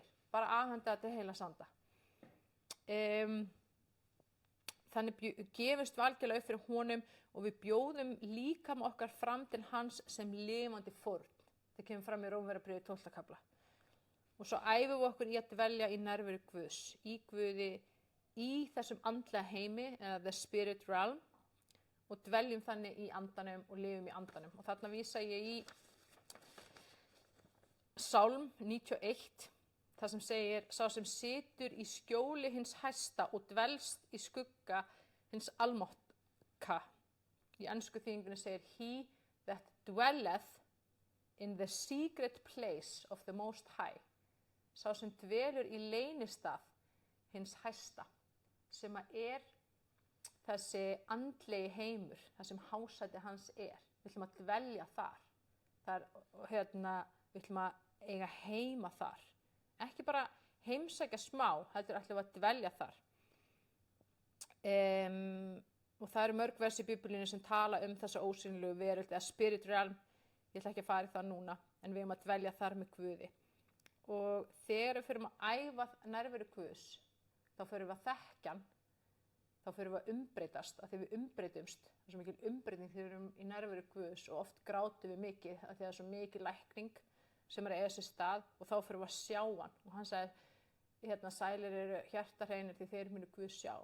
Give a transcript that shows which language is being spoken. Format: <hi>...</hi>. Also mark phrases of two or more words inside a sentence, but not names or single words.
<is>Bara afhenda þetta heilags anda. Þannig gefumst við algjörlega upp fyrir honum og við bjóðum líkama okkar fram til hans sem lifandi fórn. Það kemur fram í Rómverjabréfi 12. kafla. Og svo æfum við okkur í að dvelja í nærveru Guðs, í Guði, í þessum andlega heimi, eða</is> <en>the spirit realm,</en> <is>og dveljum þannig í andanum og lifum í andanum. Og þarna vísa ég í Sálm 91, það sem segir, sá sem situr í skjóli hins hæsta og dvelst í skugga hins almáttka. Í ensku þýðingunni segir,</is> <en>he that dwelleth in the secret place of the most high.</en> <is>Sá sem dvelur í leynistað hins hæsta, sem er þessi andlegi heimur, það sem hásæti hans er. Við ætlum að dvelja þar. Við ætlum að eiga heima þar. Ekki bara heimsækja smá, heldur ætlum að dvelja þar. Og það eru mörg vers í Biblíunni sem tala um þessa ósýnilegu veröld, eða</is> <en>spirit realm.</en> <is>Ég ætla ekki að fara í það núna, en við erum að dvelja þar með Guði. Og þegar við förum að æfa nærveru Guðs, þá förum við að þekkja hann, þá fyrir við að umbreytast, að því við umbreytumst, það er svo mikil umbreyting þegar við erum í nærveru Guðs og oft grátum við mikið að því það er svo mikil lækning sem er að eiga sér stað og þá fyrir við að sjá hann og hann sagði, sælir eru hjartarhreinir því þeir munu Guð sjá.</is>